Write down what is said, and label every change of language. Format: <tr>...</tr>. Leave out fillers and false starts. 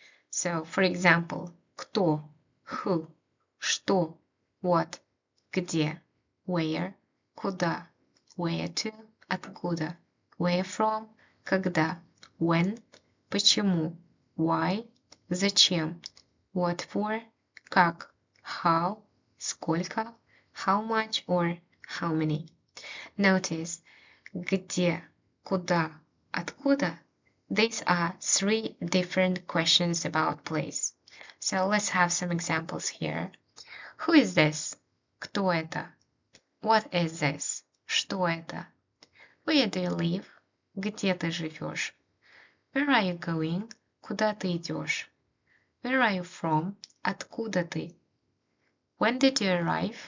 <en>So, for example, кто, who, что, what, где, where, куда, where to, откуда, where from, когда, when, почему, why, зачем, what for, как, how, сколько, how much or how many.</en> <ru>Notice где, куда, откуда.</ru> <en>These are three different questions about place. So let's have some examples here. Who is this?</en> <ru>Кто это?</ru> <en>What is this?</en> <ru>Что это?</ru> <en>Where do you live?</en> <ru>Где ты живешь?</ru> <en>Where are you going?</en> <ru>Куда ты идешь?</ru> <en>Where are you from?</en> <ru>Откуда ты?</ru> <en>When did you arrive?</en>